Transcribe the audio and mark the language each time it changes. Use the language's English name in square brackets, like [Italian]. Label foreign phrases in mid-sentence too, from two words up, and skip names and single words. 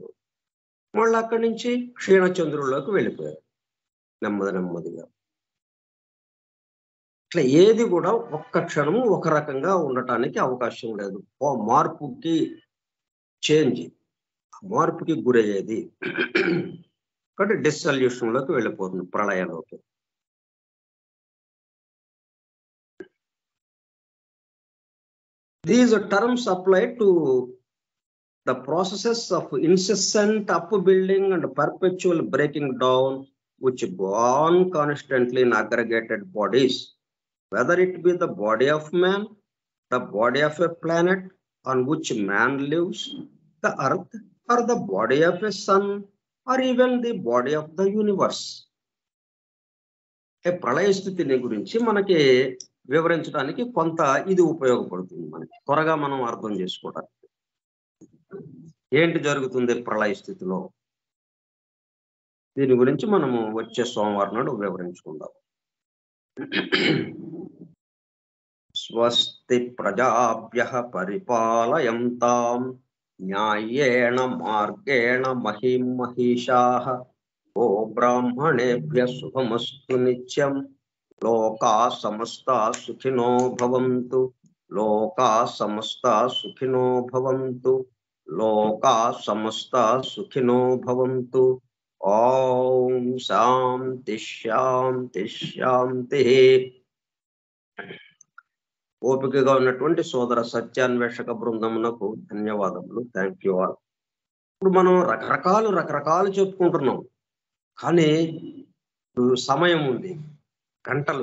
[Telugu] మళ్ళీ అక్కడి నుంచి క్షీణచంద్రుల్లోకి వెళ్ళిపోయారు నెమ్మదిగా. ఇట్లా ఏది కూడా ఒక్క క్షణము ఒక రకంగా ఉండటానికి అవకాశం లేదు. మార్పుకి మార్పుకి గురయ్యేది. కాబట్టి డిస్సల్యూషన్ లోకి వెళ్ళిపోతుంది, ప్రళయంలోకి. [English] These terms apply to the processes of incessant upbuilding and perpetual breaking down which go on constantly in aggregated bodies, whether it be the body of man, the body of a planet on which man lives, the earth, or the body of a sun, or even the body of the universe. [Telugu] ప్రళయ స్థితిని గురించి మనకి వివరించడానికి కొంత ఇది ఉపయోగపడుతుంది. మనకి త్వరగా మనం అర్థం చేసుకోవడానికి ఏంటి జరుగుతుంది ప్రళయ స్థితిలో. దీని గురించి మనము వచ్చే సోమవారం నాడు వివరించుకుందాం. [Sanskrit] స్వస్తి ప్రజాభ్యః పరిపాలయంతాం న్యాయేణ మార్గేణ మహిం మహిషాః. ఓ బ్రాహ్మణేభ్యః శుభమస్తు నిత్యం. లోకా సమస్తా సుఖినో భవంతు. లోకా సమస్తా సుఖినో భవంతు. లోకా సమస్తా సుఖినో భవంతు. ఓం శాంతి శాంతి శాంతి. [Telugu] ఓపికగా ఉన్నటువంటి సోదర సత్యాన్వేషక బృందమునకు ధన్యవాదములు. [English] thank you all. [Telugu] ఇప్పుడు మనం రకరకాలు చెప్పుకుంటున్నాం, కానీ సమయం ఉంది, గంటలు.